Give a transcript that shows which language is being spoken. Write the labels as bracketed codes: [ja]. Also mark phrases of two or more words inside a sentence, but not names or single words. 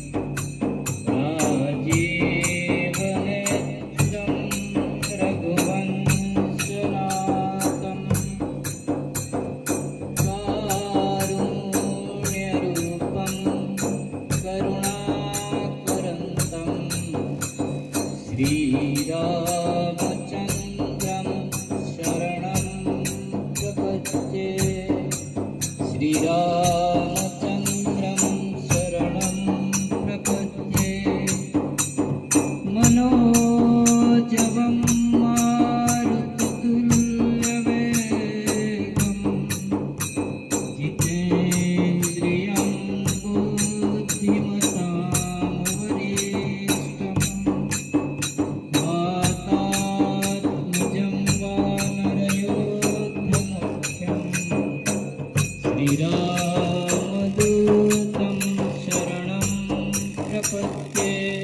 [sa] राजीवनेत्रं रघुवंशनाथं कारुण्यरूपं करुणाकरन्तं श्रीरामचन्द्रं शरणं प्रपद्ये. श्रीरामचन्द्रं शरणं प्रपद्ये. मनोजवं मारुततुल्यवेगं जितेन्द्रियं बुद्धिमतां वरिष्ठं वातात्मजं वानरयोद्धमुख्यं श्रीरामदूतं शरणं प्रपद्ये.